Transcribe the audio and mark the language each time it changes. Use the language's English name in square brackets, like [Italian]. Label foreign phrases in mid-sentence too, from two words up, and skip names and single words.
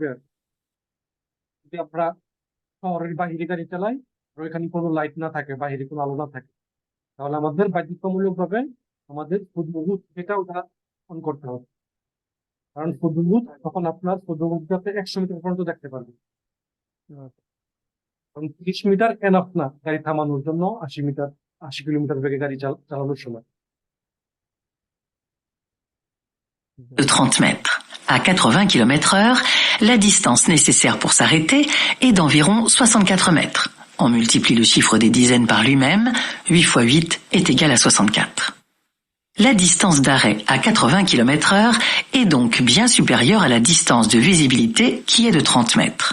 [Bangla] আর যদি আমরা শহরের বাহিরে গাড়ি চালাই আর ওইখানে কোনো লাইট না থাকে, বাহিরে কোনো আলো না থাকে, তাহলে আমাদের বাধ্যতামূলক ভাবে আমাদের ফুটবুট যেটা ওটা অন করতে হবে। কারণ ফুটবুট তখন আপনার ফুটবুটটাতে 100 মিটার পর্যন্ত দেখতে পারবে। কারণ 30 মিটার এনাফ না গাড়ি থামানোর জন্য 80 কিলোমিটার বেগে গাড়ি চালানোর সময়। [French] de 30 mètres. À 80 km/h, la distance nécessaire pour s'arrêter est d'environ 64 mètres. On multiplie le chiffre des dizaines par lui-même, 8 x 8 est égal à 64. La distance d'arrêt à 80 km/h est donc bien supérieure à la distance de visibilité qui est de 30 mètres.